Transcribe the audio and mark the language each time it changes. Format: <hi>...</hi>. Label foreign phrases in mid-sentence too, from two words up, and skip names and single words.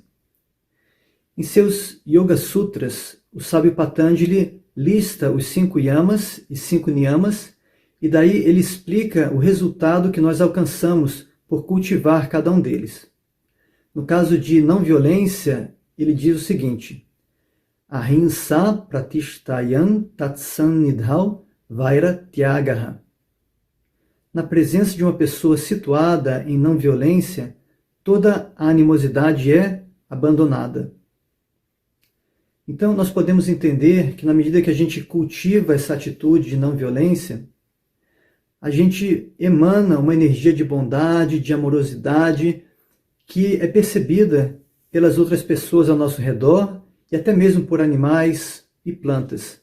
<pt>Em seus Yoga Sutras, o sábio Patanjali lista os 5 yamas e 5 niyamas, e daí ele explica o resultado que nós alcançamos por cultivar cada um deles. No caso de não violência, ele diz o seguinte:</pt> <sa>अहिंसा प्रतिष्ठायान् तत्सन्निधौ वैर त्यागः.</sa> <pt>Na presença de uma pessoa situada em não violência, toda a animosidade é abandonada. Então, nós podemos entender que, na medida que a gente cultiva essa atitude de não violência, a gente emana uma energia de bondade, de amorosidade, que é percebida pelas outras pessoas ao nosso redor e até mesmo por animais e plantas.</pt>